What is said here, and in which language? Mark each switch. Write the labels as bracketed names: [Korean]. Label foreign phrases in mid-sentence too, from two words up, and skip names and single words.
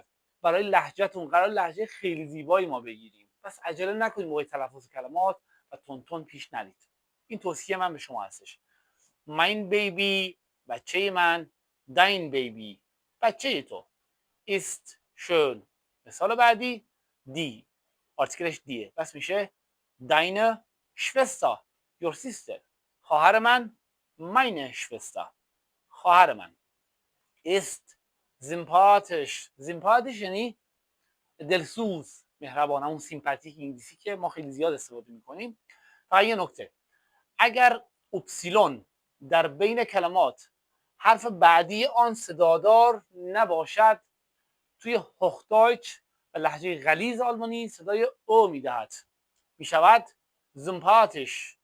[Persian] برای لهجهتون قرار لهجه خیلی زیبایی ما بگیریم، پس عجله نکنید موقع تلفظ کلمات و تون پیش نرید. این توصیه من به شما هستش. [German] mein Baby [Persian] بچه من، [German] dein Baby [Persian] بچه تو، است شön. مثال بعدی دی، آرتیکلش دیه، پس میشه [German] deine Schwester [English] your sister. [Persian] خواهر من [German] meine Schwester [Persian] خواهر من. [German] ist sympathisch. [Persian] sympathisch یعنی دلسوز، مهربان، همون سیمپاتیک انگلیسی که ما خیلی زیاد استفاده میکنیم. فقط یه نکته، اگر اپسیلون در بین کلمات حرف بعدی آن صدادار نباشد، توی هوختویچ و لهجه غلیظ آلمانی صدای او میدهد، میشود زمپاتیش.